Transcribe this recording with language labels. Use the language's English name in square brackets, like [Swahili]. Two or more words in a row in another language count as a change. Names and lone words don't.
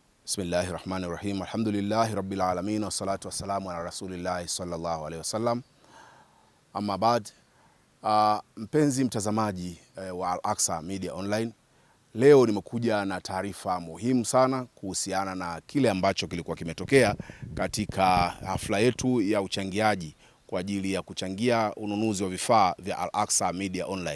[Arabic] بسم الله الرحمن الرحيم. الحمد لله رب العالمين والصلاة والسلام على رسول الله صلى الله عليه وسلم. أما بعد, [Swahili] mpenzi mtazamaji wa Al-Aqsa Media Online, leo nimekuja na taarifa muhimu sana kuhusiana na kile ambacho kilikuwa kimetokea katika hafla yetu ya uchangiaji kwa ajili ya kuchangia ununuzi wa vifaa vya Al-Aqsa Media Online.